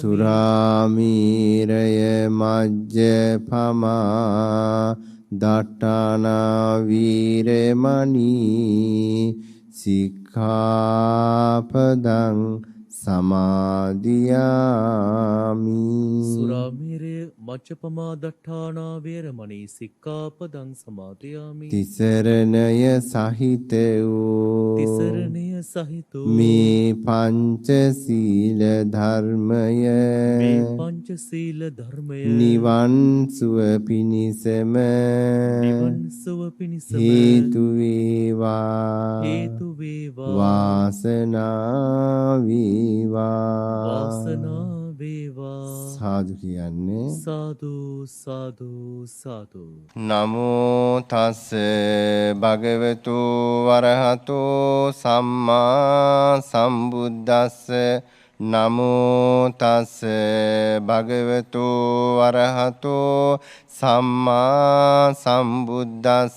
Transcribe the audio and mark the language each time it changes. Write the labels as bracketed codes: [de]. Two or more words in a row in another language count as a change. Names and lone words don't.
[pi] සුරාමීරය මජ්ජපමා දට්ඨානා වීරමණී සික්ඛාපදං සමාදියාමි. සුරාමේරය මච්චපමා දට්ඨානා වේරමණී සික්ඛාපදං සමාදියාමි. [si] තිසරණය සහිත වූ තිසරණය සහිත වූ මේ පංචශීල ධර්මය මේ පංචශීල ධර්මය නිවන් සුව පිණිසම නිවන් සුව පිණිසම හේතු වේවා. හේතු වේවා. වාසනාව වේවා. වාසනාව වේවා. සාදු කියන්නේ සාදු සාදු සාදු. [pi] නමෝ තස් භගවතු වරහතෝ සම්මා සම්බුද්දස්ස. නමෝ තස් භගවතු වරහතෝ සම්මා සම්බුද්දස්ස.